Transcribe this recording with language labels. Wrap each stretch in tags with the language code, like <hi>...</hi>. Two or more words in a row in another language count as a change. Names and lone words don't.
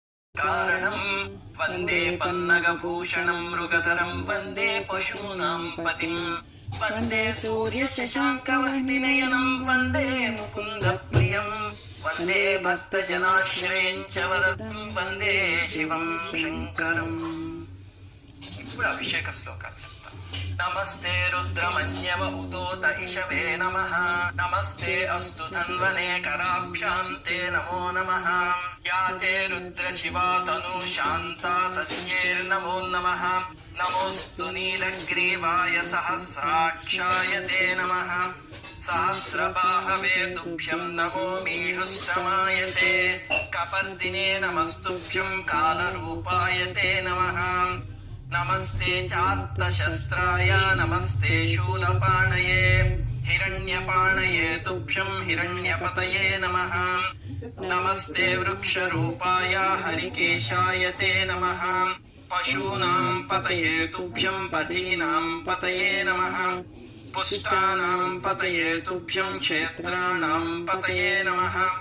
<sa>कारणं वन्दे पन्नगभूषणं मृगधरं वन्दे पशूनां पतिं वन्दे सूर्यशशाङ्कवर्णिनयनं वन्दे मुकुन्दप्रियं वन्दे भक्तजनाश्रयं च वरदं वन्दे शिवं शङ्करम्।</sa> <te>ఇప్పుడు అభిషేక శ్లోకాలు చెప్తా.</te> <sa>నమస్తే రుద్రమన్యవ ఉతోత ఇషవే నమః నమస్తే అస్తు ధన్వనే కరాభ్యాం తే నమో నమః యాతే రుద్ర శివా తను శాంతా తస్యైర్నమో నమః నమోస్తు నీలగ్రీవాయ సహస్రాక్షాయ తే నమః సహస్రబాహవే తుభ్యం నమోమీఢుష్టమాయ తే కపర్దినే నమస్తుభ్యం కాలరూపాయ తే నమః नमस्ते चात्तशस्त्राय नमस्ते शूलपाणये हिरण्यपाणये तुभ्यं हिरण्यपतये नमः नमस्ते वृक्षरूपाय हरिकेशाय ते नमः पशूनां पतये तुभ्यं पथीनां पतये नमः पुष्टानां पतये तुभ्यं क्षेत्राणां पतये नमः</sa>